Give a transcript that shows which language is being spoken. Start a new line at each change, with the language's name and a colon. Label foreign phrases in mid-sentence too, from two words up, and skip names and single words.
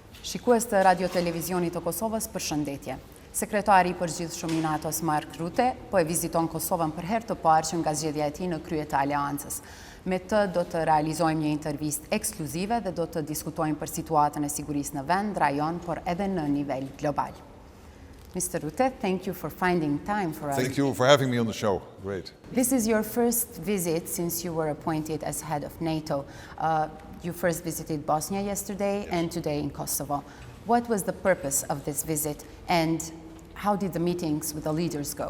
Albanian: Shikues të radio-televizionit të Kosovës, përshëndetje. Sekretari i Përgjithshëm i NATO-s Rutte po e viziton Kosovën për herë të parë që nga zgjedhja e tij në krye të aleancës. Me të do të realizojmë një intervistë ekskluzive dhe do të diskutojmë për situatën e sigurisë në vend, rajon, por edhe në nivel global.
English: Mr. Rutte, thank you for finding time for us. Thank you for having me on the show. Great. This is your first visit since you were appointed as head of NATO. You first visited Bosnia yesterday and today in Kosovo. What was the purpose of this visit and how did the meetings with the leaders go?